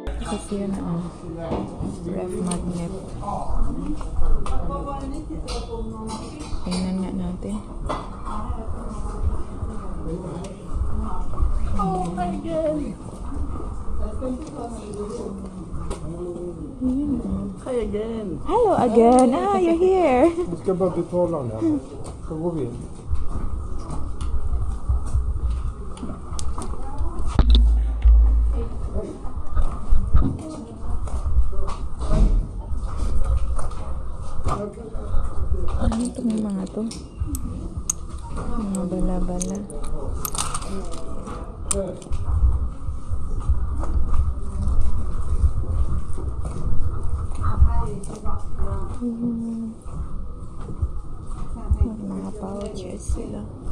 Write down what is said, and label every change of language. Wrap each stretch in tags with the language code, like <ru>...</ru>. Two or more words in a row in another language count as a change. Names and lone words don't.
<tl>kasi yan,</tl> <en>ref magnet.</en> <tl>Tingnan nga natin.</tl> <en>Oh my God! Hi again! Hello again! Ah, you're here!</en> <sv>Vi ska bara betala nu. Så går vi in.</sv> <tl>Ano itong mga to? Mga bala-bala. Mga pouches sila.</tl>